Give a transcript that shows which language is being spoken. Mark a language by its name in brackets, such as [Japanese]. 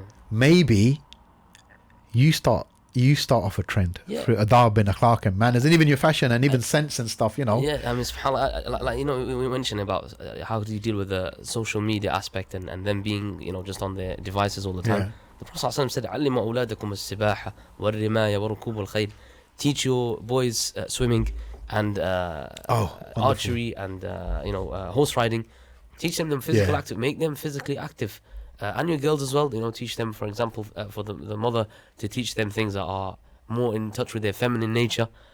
[English] Maybe you start off a trend through adab and akhlaq and manners, and even your fashion and even sense and stuff. SubhanAllah, we mentioned about how do you deal with the social media aspect and them being just on their devices all the time. The Prophet ﷺ said, [Arabic] "علموا أولادكم السباحة والرماية وركوب الخيل." [English] Teach your boys swimming and archery and horse riding. Teach them physical active. Make them physically active, and your girls as well. Teach them, for example, for the mother to teach them things that are more in touch with their feminine nature.